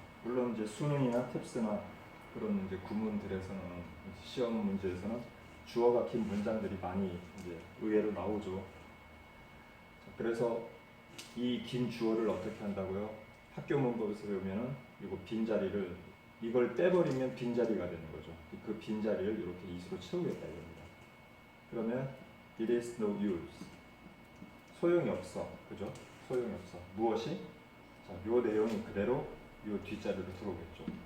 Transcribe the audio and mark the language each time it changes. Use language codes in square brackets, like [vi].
[ko] 물론 이제 수능이나 탭스나 그런 이제 구문들에서는 시험 문제에서는 주어가 긴 문장들이 많이 이제 의외로 나오죠. 자, 그래서 이 긴 주어를 어떻게 한다고요? 학교 문법에서 배우면은 이거 빈자리를 이걸 빼버리면 빈자리가 되는 거죠. 그 빈자리를 이렇게 이수로 채우겠다 이겁니다. 그러면 [en] it is no use. [ko] 소용이 없어. 그죠? 소용이 없어. 무엇이? 자, 요 내용이 그대로 요 뒷자리로 들어오겠죠.